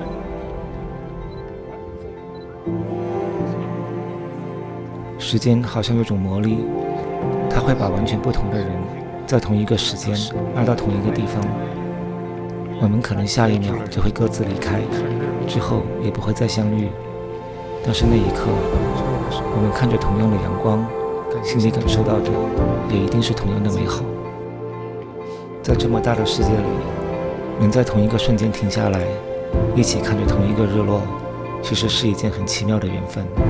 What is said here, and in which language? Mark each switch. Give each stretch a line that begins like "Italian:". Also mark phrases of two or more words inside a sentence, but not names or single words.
Chinese: 時間好像有種魔力，它會把完全不同的人在同一個時間拉到同一個地方。我們可能下一秒就會各自離開，之後也不會再相遇。但是那一刻，我們看着同樣的陽光，心裡感受到的也一定是同樣的美好。在這麼大的世界裡，能在同一個瞬間停下來，一起看着同一個日落，其實是一件很奇妙的緣分。